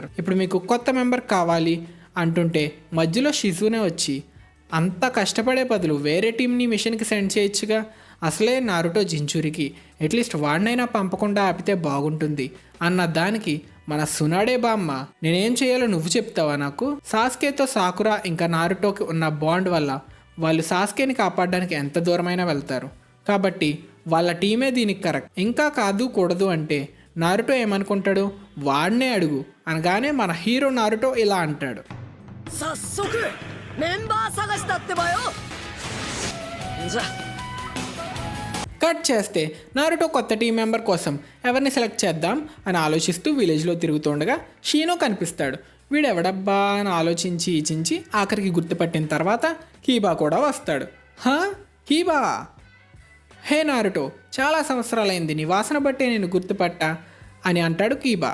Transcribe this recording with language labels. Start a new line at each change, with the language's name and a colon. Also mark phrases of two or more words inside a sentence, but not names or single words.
Telugu: ఇప్పుడు మీకు కొత్త మెంబర్ కావాలి అంటుంటే మధ్యలో షిజునే వచ్చి అంత కష్టపడే బదులు వేరే టీంని మిషన్కి సెండ్ చేయొచ్చుగా, అసలే నారుటో జించూరికి అట్లీస్ట్ వాడినైనా పంపకుండా ఆపితే బాగుంటుంది అన్న దానికి మన సునాడే బామ్మ నేనేం చేయాలో నువ్వు చెప్తావా నాకు? సాస్కేతో సాకురా ఇంకా నారుటోకి ఉన్న బాండ్ వల్ల వాళ్ళు సాస్కేని కాపాడడానికి ఎంత దూరమైనా వెళ్తారు. కాబట్టి వాళ్ళ టీమే దీనికి కరెక్ట్. ఇంకా కాదు కూడదు అంటే నారుటో ఏమనుకుంటాడు? వాడినే అడుగు అనగానే మన హీరో నారుటో ఇలా అంటాడు,
Japanese: 早速メンバー探しだってばよ。じゃ
Telugu: కట్ చేస్తే నారుటో కొత్త
English: team member
Telugu: కోసం ఎవరిని సెలెక్ట్ చేద్దాం అని ఆలోచిస్తూ విలేజ్లో తిరుగుతుండగా షీనో కనిపిస్తాడు. వీడెవడబ్బా అని ఆలోచించి ఆఖరికి గుర్తుపట్టిన తర్వాత కీబా కూడా వస్తాడు. కీబా, హే నారుటో, చాలా సంవత్సరాలైంది, నీ వాసన బట్టే నేను గుర్తుపట్టా అని అంటాడు కీబా.